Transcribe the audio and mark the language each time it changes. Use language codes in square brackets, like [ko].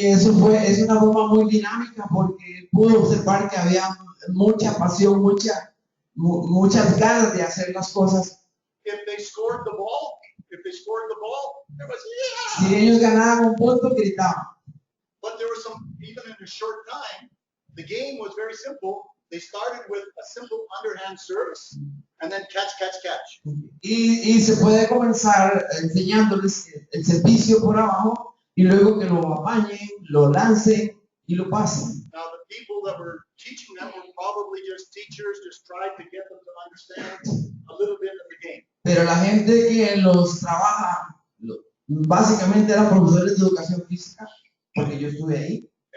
[es] Y eso es una forma muy dinámica porque pude observar que había mucha pasión, muchas ganas de hacer las cosas. [en] If they scored the ball, everybody said, yeah! [es] ellos ganaban un punto, gritaban. [en] But there was some, even in a short time, the game was very simple. They started with a simple underhand service and then catch. [es] Y se puede comenzar enseñándoles el servicio por abajo y luego que lo apañen, lo lancen y lo pasen. [en] Now the people that were teaching them were probably just teachers, just tried to get them to understand a little bit of the game. [es] Pero la gente que los trabaja, básicamente eran profesores de educación física, porque yo estuve ahí.